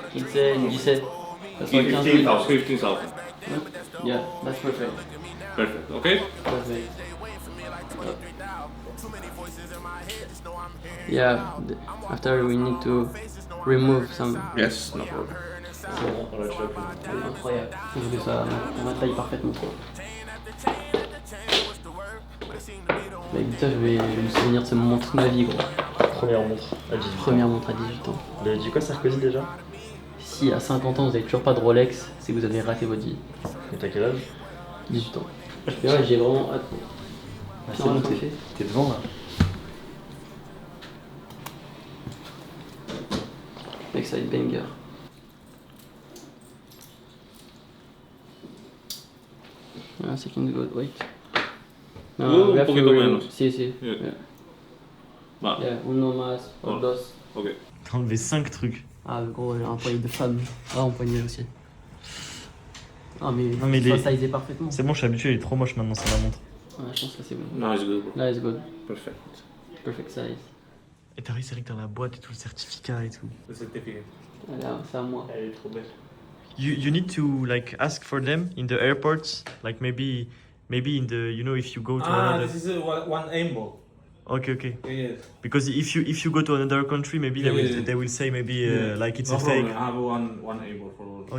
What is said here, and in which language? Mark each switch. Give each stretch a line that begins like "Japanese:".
English: 15, 17. That's like 15,000. 15,000. Yeah, that's perfect. Perfect. Okay? Perfect. Yeah, after we need to remove some. Yes, no problem.
French: Incroyable. Je veux que ça m'attaille parfaitement. Bah, écoute, ça, je vais me souvenir de ce moment toute ma vie, gros. Première montre à 18 ans. Première montre à 18 ans. Il avait dit quoi Sarkozy déjà? Si à 50 ans vous avez toujours pas de Rolex, c'est que vous avez raté votre vie. Et t'as quel âge? 18 ans. Et ouais, j'ai vraiment hâte. Ah, c'est bon, t'es devant là. Mec, ça va être banger.
English: Ah, second good, wait.
Spanish: Un
English: we have
Spanish: poquito
English: to-
Spanish: menos. Si, si.
English: Yeah. Yeah.
Spanish: Vale. Yeah, uno más, o Oh. dos. Ok.
French: T'as enlevé 5 trucs. Ah, gros, j'ai un poignet de femme. Ah, un poignet aussi. Ah, mais, Non, mais ça les- sizait parfaitement. C'est bon, je suis habitué, il est trop moche maintenant, c'est ma montre. Ah, je pense que c'est bon.
English: No, it's good. Là, it's good. Perfect. Perfect size.
French: Et t'as réussi avec dans la boîte et tout le certificat et tout. Le certificat. Là, c'est à moi. Elle est trop belle.
English: You need to like ask for them in the airports, like maybe in the if you go to another. This is one aimbot. Okay. Yes. Because if you go to another country, maybe they will say maybe like it's no a problem. fake. I have one aimbot for all.